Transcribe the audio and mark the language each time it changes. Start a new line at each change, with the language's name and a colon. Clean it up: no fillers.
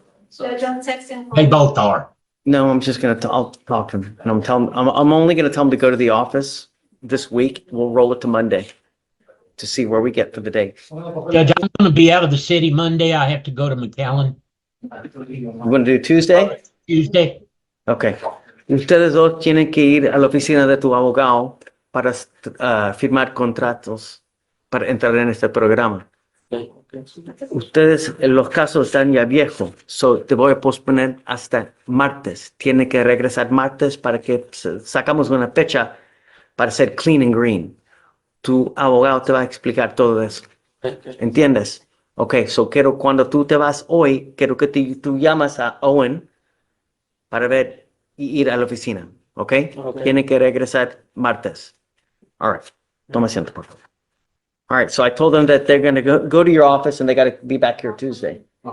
English: Judge, I'm texting. They both are. No, I'm just gonna, I'll talk to him and I'm only gonna tell him to go to the office this week. We'll roll it to Monday to see where we get for the day. Judge, I'm going to be out of the city Monday. I have to go to McAllen You wanna do Tuesday.
Spanish: Ok. Ustedes dos tienen que ir a la oficina de tu abogado para firmar contratos para entrar en este programa. Ustedes, los casos están ya viejos, so te voy a posponer hasta martes. Tiene que regresar martes para que sacamos una fecha para ser clean and green. Tu abogado te va a explicar todo eso. ¿Entiendes? Ok, so quiero cuando tú te vas hoy, quiero que tú llamas a Owen para ver y ir a la oficina. ¿Ok? Tiene que regresar martes.
English: All right.
Spanish: Toma asiento, por favor.
English: All right, so I told them that they're going to go to your office and they got to be back here Tuesday.